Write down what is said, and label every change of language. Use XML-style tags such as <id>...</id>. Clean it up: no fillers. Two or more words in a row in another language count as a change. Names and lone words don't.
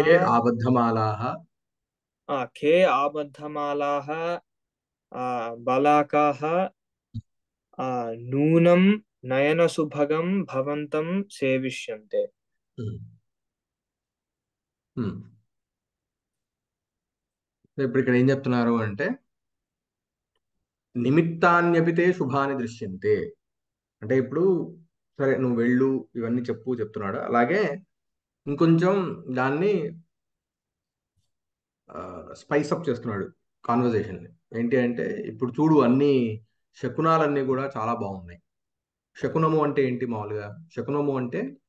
<sa>ये आबद्धमालाः खे आबद्धमालाः बलाकाः नूनं नयनसुभगं भवन्तं सेविष्यन्ते हम्म हम्म</sa> <te>ఇప్పుడు ఇక్కడ ఏం చెప్తున్నారు అంటే</te> <sa>నిమిత్తాన్యపి తే శుభాని దృశ్యంతే</sa> <te>అంటే ఇప్పుడు సరే నువ్వు వెళ్ళు ఇవన్నీ చెప్తున్నాడు అలాగే ఇంకొంచెం దాన్ని</te> <en>spice up</en> <te>చేస్తున్నాడు కాన్వర్జేషన్ ఏంటి అంటే ఇప్పుడు చూడు అన్ని శకునాలన్నీ కూడా చాలా బాగున్నాయి శకునము అంటే ఏంటి మామూలుగా శకునము అంటే</te>